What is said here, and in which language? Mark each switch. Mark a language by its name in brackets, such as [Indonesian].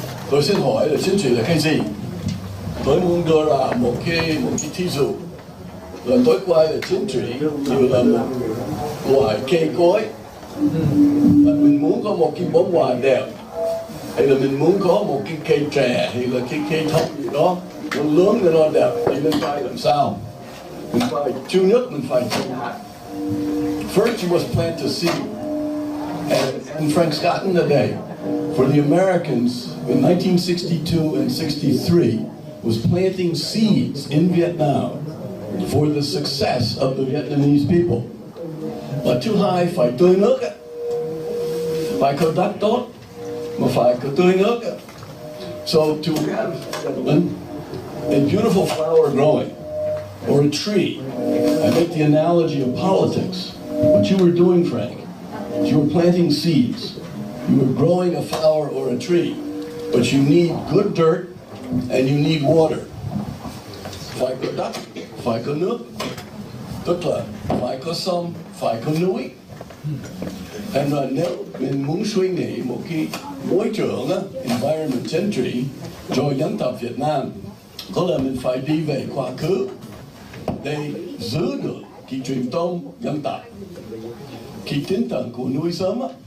[Vietnamese] Tôi xin hỏi là chính trị là cái gì? Tôi muốn đưa ra một cái thí dụ là tôi coi là chính trị như là một loại cây cối. Và mình muốn có một cái bông hoa đẹp, hay là mình muốn có một cái cây trẻ, hay là cái cây thông gì đó nó lớn và nó đẹp, thì mình phải làm sao? Mình phải trước nhất mình phải trồng hạt. [English] First you must plant a seed. And Frank Scotton today, for the Americans in 1962 and 63, was planting seeds in Vietnam for the success of the Vietnamese people. [Vietnamese] Và thứ hai phải tưới nước, phải có đất tốt, mà phải có tưới nước. [English] So to have a beautiful flower growing, or a tree, I make the analogy of politics. What you were doing, Frank, you were planting seeds. You were growing a flower or a tree, but you need good dirt and you need water. [Vietnamese] Phải có đất, phải có nước, tức là phải có sông, phải có núi. Thành ra nếu mình muốn suy nghĩ một cái môi trường, environment chính trị cho dân tộc Việt Nam, có là mình phải đi về quá khứ để giữ được cái truyền thống dân tộc, cái tinh thần của núi sớm.